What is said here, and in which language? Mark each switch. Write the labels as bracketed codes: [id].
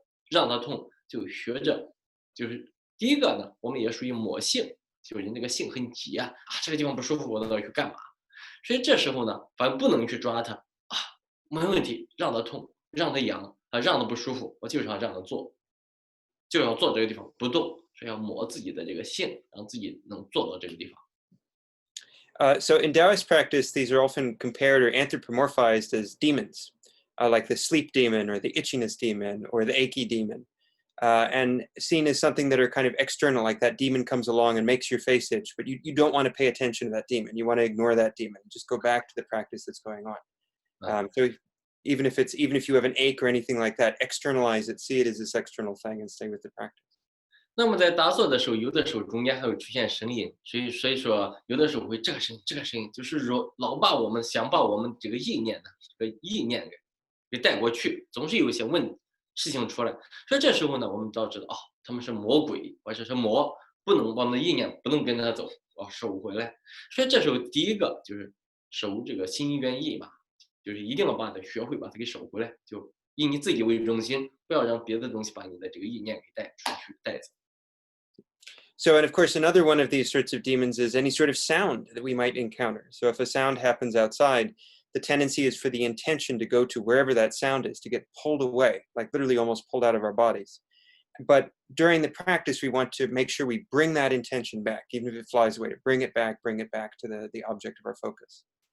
[zh] 让它痛，就学着，就是第一个呢，我们也属于魔性，就是那个性很急这个地方不舒服，我都要去干嘛？所以这时候呢，反正不能去抓它没问题，让它痛，让它痒让它不舒服，我就是要让它做，就要坐这个地方不动，是要磨自己的这个性，让自己能做到这个地方。 [en] So in Daoist practice, these are often compared or anthropomorphized as demons, like the sleep demon or the itchiness demon or the achy demon, and seen as something that are kind of external, like that demon comes along and makes your face itch, but you don't want to pay attention to that demon. You want to ignore that demon. Just go back to the practice that's going on. So even if you have an ache or anything like that, externalize it, see it as this external thing, and stay with the practice. [zh] 那么在打坐的时候，有的时候中间还会出现声音，所以说有的时候会这个声音，就是说老想把我们这个意念呢，这个意念给带过去，总是有一些事情出来。所以这时候呢，我们都要知道他们是魔鬼或者是魔，不能我们的意念不能跟他走，收回来。所以这时候第一个就是收这个心愿意嘛，就是一定要把它学会把它给收回来，就以你自己为中心，不要让别的东西把你的这个意念给带出去带走。 [en] So, and of course, another one of these sorts of demons is any sort of sound that we might encounter. So if a sound happens outside, the tendency is for the intention to go to wherever that sound is, to get pulled away, like literally almost pulled out of our bodies. But during the practice, we want to make sure we bring that intention back, even if it flies away, to bring it back to the object of our focus.